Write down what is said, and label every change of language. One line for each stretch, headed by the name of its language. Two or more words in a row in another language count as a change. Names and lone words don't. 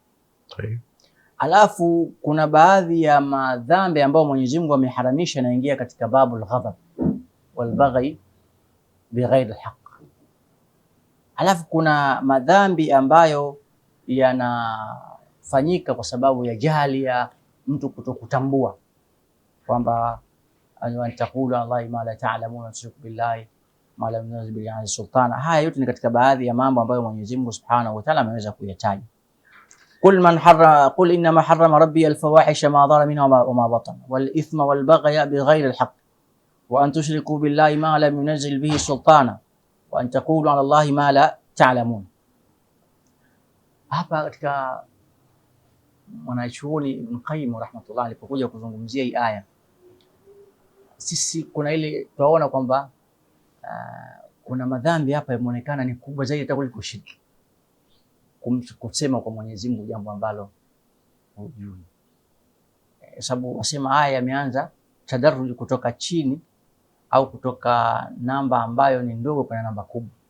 Swahili: Alafu kuna baadhi ya madhambi ambayo Mwenyezi Mungu ameharamisha yanaingia katika
Arabic: باب الغضب والبغي بغير الحق.
Swahili: Alafu kuna madhambi ambayo yanafanyika kwa sababu ya jahili ya mtu kutokutambua kwamba
Arabic: أن تقولوا الله ما لا تعلمون تشركوا بالله ما لم ينزل به سلطانا.
Swahili: Haya yote ni katika baadhi ya mambo ambayo Mwenyezi Mungu
Arabic: سبحانه وتعالى
Swahili: ameweza kuyataja.
Arabic: قل إنما حرم ربي الفواحش ما ظهر منها وما بطن والإثم والبغي بغير الحق وأن تشركوا بالله ما لم ينزل به سلطانا وأن تقولوا على الله ما لا تعلمون.
Swahili: Hapa katika mwanachuoni Ibn Qayyim rahmatullah alipokuja kuzungumzia hii aya, sisi kuna ile tunaona kwamba kuna madhambi hapa yameonekana ni kubwa zaidi hata kuliko shirki, kusema kwa Mwenyezi Mungu jambo ambalo hujui, sababu wasema aya yameanza tadarruj kutoka chini au kutoka namba ambayo ni ndogo kwa namba kubwa.